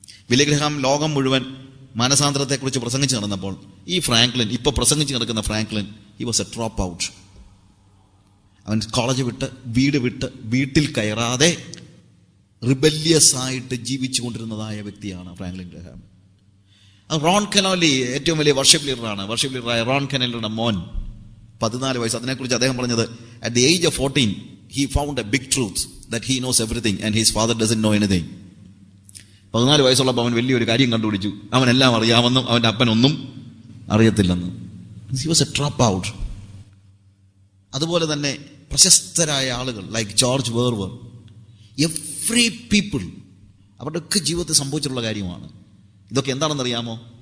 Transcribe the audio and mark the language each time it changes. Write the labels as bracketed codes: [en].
[ml] Billy Graham ലോകം മുഴുവൻ മാനസാന്തരത്തെക്കുറിച്ച് പ്രസംഗിച്ച് നടന്നപ്പോൾ ഈ ഫ്രാങ്ക്ലിൻ, ഇപ്പൊ പ്രസംഗിച്ച് നടക്കുന്ന Franklin, [en] He was a dropout. [ml] അവൻ കോളേജ് വിട്ട്, വീട് വിട്ട്, വീട്ടിൽ കയറാതെ റിബല്യസ് ആയിട്ട് ജീവിച്ചു കൊണ്ടിരുന്നതായ വ്യക്തിയാണ് ഫ്രാങ്ക്ലിൻ ഗ്രഹാം. റോൺ കെനോലി ഏറ്റവും വലിയ വർഷിപ്പ് ലീഡറാണ്. വർഷിപ്പ് ലീഡറായ റോൺ കെനോലിയുടെ മോൻ 14 വയസ്സ്. അതിനെക്കുറിച്ച് അദ്ദേഹം പറഞ്ഞത്, [en] at the age of 14 he found a big truth that he knows everything and his father doesn't know anything. [ml] 14 വയസ്സുള്ളപ്പോൾ അവൻ വലിയൊരു കാര്യം കണ്ടുപിടിച്ചു. അവനെല്ലാം അറിയാമെന്നും അവൻ്റെ അപ്പനൊന്നും അറിയത്തില്ലെന്നും. [en] He was a dropout. [ml] അതുപോലെ തന്നെ പ്രശസ്തരായ ആളുകൾ ലൈക്ക് ജോർജ് വേർവർ, [en] every people, [ml] അവരുടെയൊക്കെ ജീവിതത്തിൽ സംഭവിച്ചിട്ടുള്ള കാര്യമാണ്. ഇതൊക്കെ എന്താണെന്നറിയാമോ?